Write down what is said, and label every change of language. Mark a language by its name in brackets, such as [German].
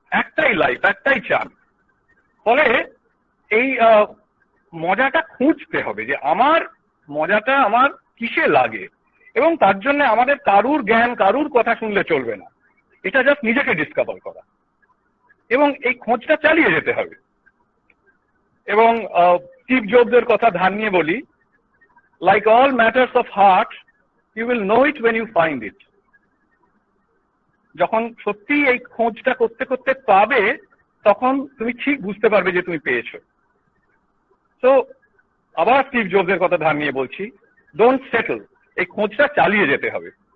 [Bangla] একটাই লাইফ, একটাই চান। ফলে এই মজাটা খুঁজতে হবে যে আমার মজাটা আমার কিসে লাগে, এবং তার জন্য আমাদের কারুর জ্ঞান, কারুর কথা শুনলে চলবে না। এটা জাস্ট নিজেকে ডিসকভার করা এবং এই খোঁজটা চালিয়ে যেতে হবে। এবং স্টিভ জবসের কথা ধার নিয়ে বলি, [English] like all matters of heart, you will know it when you find it. [Bangla] যখন সত্যি এই খোঁজটা করতে করতে পাবে তখন তুমি ঠিক বুঝতে পারবে যে তুমি পেয়েছো। তো আবার স্টিভ জবসের কথা ধার নিয়ে বলছি, [English] don't settle, [Bangla] এই খোঁজটা চালিয়ে যেতে হবে।